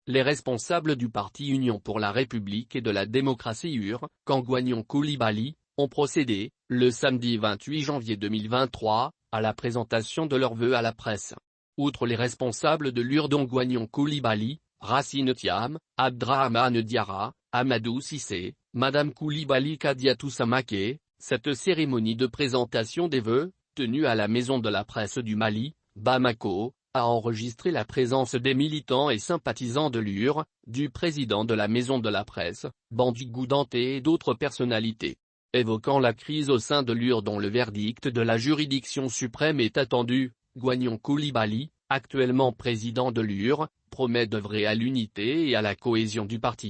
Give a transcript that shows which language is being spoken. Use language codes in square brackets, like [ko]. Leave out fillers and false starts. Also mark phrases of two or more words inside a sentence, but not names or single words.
[fr] Les responsables du parti Union pour la République et de la démocratie Gagnon Coulibaly, ont procédé, le samedi 28 janvier 2023, à la présentation de leurs vœux à la presse. Outre les responsables de dont Gagnon Coulibaly, Racine Thiam, Abdrahmane Diarra, Amadou Cissé, Madame Coulibaly Kadiatou Samaké, cette cérémonie de présentation des vœux, tenue à la Maison de la Presse du Mali, Bamako, a enregistré la présence des militants et sympathisants de du président de la Maison de la Presse, Bandigou Danté et d'autres personnalités. Évoquant la crise au sein de dont le verdict de la juridiction suprême est attendu, Gagnon Coulibaly, actuellement président de promet d'œuvrer à l'unité et à la cohésion du parti.